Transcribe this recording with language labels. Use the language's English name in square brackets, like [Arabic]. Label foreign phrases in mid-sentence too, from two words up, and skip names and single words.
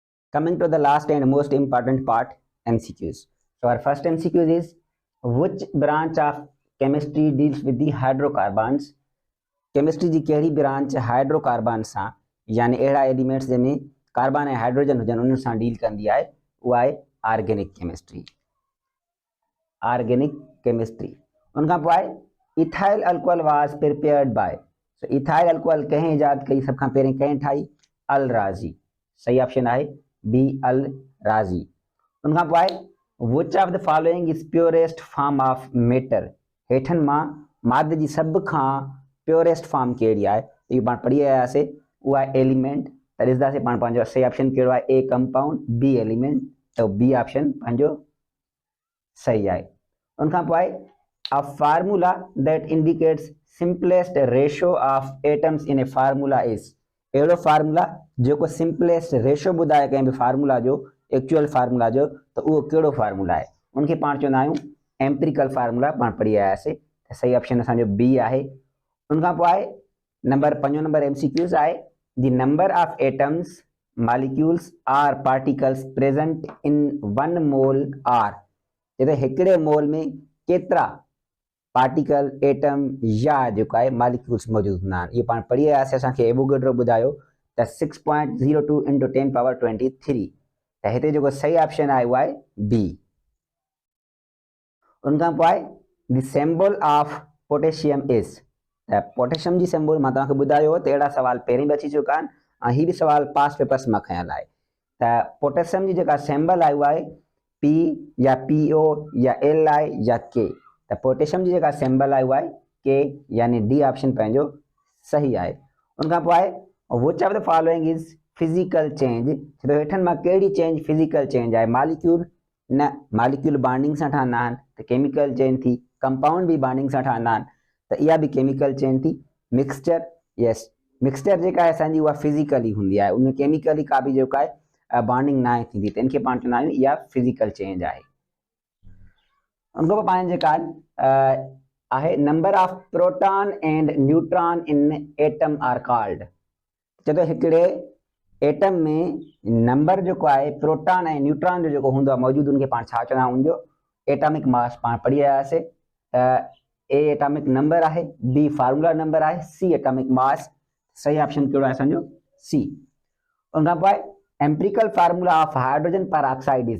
[English] Coming to the last and most important part, MCQs. So our first MCQ is, which branch of chemistry deals with the hydrocarbons? [Sindhi] केमिस्ट्री जी कहिड़ी [English] branch hydrocarbon [Sindhi] सां यानी अहिड़ा एलिमेंट्स जंहिंमें कार्बन ऐं हाइड्रोजन हुजनि उन्हनि सां डील कंदी आहे, उहा आहे [English] organic chemistry. organic chemistry [Sindhi] उन खां पोइ आहे [English] ethyl alcohol was prepared by. [Sindhi] सो [English] ethyl alcohol [Sindhi] कंहिं इजाद कई, सभ खां पहिरीं कंहिं ठाही? अल राज़ी। सही ऑप्शन आहे बी, अल राज़ी। उन खां पोइ आहे [English] which of the following is purest form of matter. [Sindhi] हेठनि मां मादे जी सभ खां [English] purest form [Sindhi] कहिड़ी आहे? इहो पाण पढ़ी आयासीं, उहा आहे एलिमेंट। त ॾिसंदासीं पाण पंहिंजो सही ऑप्शन कहिड़ो आहे? [English] a compound, b element. [Sindhi] त बी ऑप्शन पंहिंजो सही आहे। उन खां पोइ आहे [English] a formula that indicates simplest ratio of atoms in a formula is. [Sindhi] अहिड़ो फार्मूला जेको [English] simplest ratio [Sindhi] ॿुधाए कंहिं बि फार्मूला जो, [English] actual formula [Sindhi] जो, त उहो कहिड़ो फार्मूला आहे? उनखे पाण चवंदा आहियूं [English] empirical formula. [Sindhi] पाण पढ़ी आयासीं, त सही ऑप्शन असांजो बी आहे। उन खां पोइ आहे नंबर 5 नंबर MCQs आहे [English] the number of atoms molecules or particles present in 1 mole are. [Sindhi] चए हिकिड़े मोल में केतिरा पार्टिकल, एटम या जेको आहे मॉलिक्यूल्स मौजूदु हूंदा आहिनि। इहो पाण पढ़ी आयासीं, असांखे एवोगैड्रो ॿुधायो त 6.02 × 10⁻23। त हिते जेको सही ऑप्शन आहे उहा आहे बी। उन खां पोइ आहे [English] the symbol of potassium is. [Sindhi] त पोटेशियम जी सिंबल मां तव्हांखे ॿुधायो त अहिड़ा सवाल पहिरीं बि अची चुका आहिनि ऐं हीअ बि सवाल [English] past papers [Sindhi] मां खयल आहे। त पोटेशियम जी जेका सिंबल आहे उहा आहे पी या PO या Li या K। त पोटेशियम जी जेका सिंबल आहे उहा आहे के, यानी डी ऑप्शन पंहिंजो सही आहे। उन खां पोइ आहे [English] which of the following is physical change. [Sindhi] छो हेठनि मां कहिड़ी [English] change physical change [Sindhi] आहे? मॉलिक्यूल न, [English] molecule bonding [Sindhi] सां ठहंदा आहिनि त [English] chemical change [Sindhi] थी। कंपाउंड बि बॉन्डिंग सां ठहंदा आहिनि त इहा बि [English] chemical change [Sindhi] थी। [English] mixture, yes, mixture [Sindhi] जेका आहे असांजी उहा फिजिकली हूंदी आहे, उन केमिकली का बि जेका आहे बॉन्डिंग न थींदी, त इनखे पाण चवंदा आहियूं इहा [English] physical change [Sindhi] आहे। उन खां पोइ पाण जेका आहे [English] number of proton and neutron in atom are called. [Sindhi] चए थो हिकिड़े एटम में नंबर जेको आहे प्रोटॉन ऐं न्यूट्रॉन जो जेको हूंदो आहे मौजूदु, उनखे पाण छा चवंदा आहियूं? उनजो [English] atomic mass. [Sindhi] पाण पढ़ी आयासीं त ए [English] atomic number [Sindhi] आहे, बी [English] formula number [Sindhi] आहे, [English] c atomic mass. [Sindhi] सही ऑप्शन कहिड़ो आहे असांजो? सी। उन खां पोइ [English] empirical formula of hydrogen peroxide is.